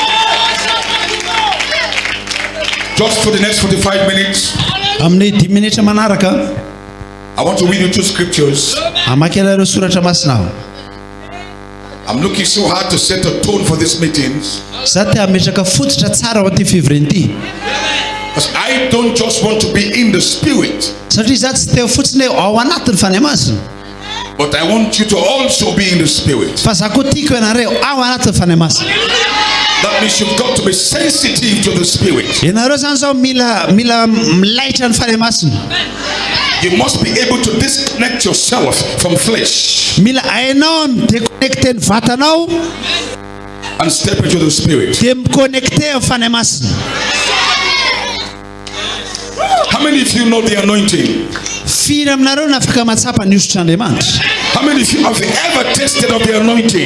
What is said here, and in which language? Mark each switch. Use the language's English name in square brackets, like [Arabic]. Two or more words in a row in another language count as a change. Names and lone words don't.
[English] Just for the next 45 minutes, [Malagasy] Amin'ny 10 minitra manaraka, [English] I want to read you two scriptures. [Malagasy] amakela ireo soratra masina. [English] I'm looking so hard to set a tone for these meetings, [Malagasy] Za te ametraka fototra tsara ao an'ity fivoriny ity. [English] because I don't just want to be in the spirit, [Malagasy] Satria za tsy te fotsiny hoe ao anatin'ny fanahy masina, [English] but I want you to also be in the spirit. [Malagasy] fa za koa tiako ianareo ao anatin'ny fanahy masina. [English] That means you've got to be sensitive to the spirit. [Malagasy] Ianareo zany zao mila milaitra ny fanahy masina. [English] You must be able to disconnect yourself from flesh [Malagasy] Mila hainao midéconnecter ny vatanao [English] and step into the spirit. [Malagasy] dia miconnecter amin'ny fanahy masina. [English] How many of you know the anointing? [Malagasy] Firy aminareo na afaka matsapa ny osotr'Andriamanitra? [English] How many of you have ever tasted of the anointing?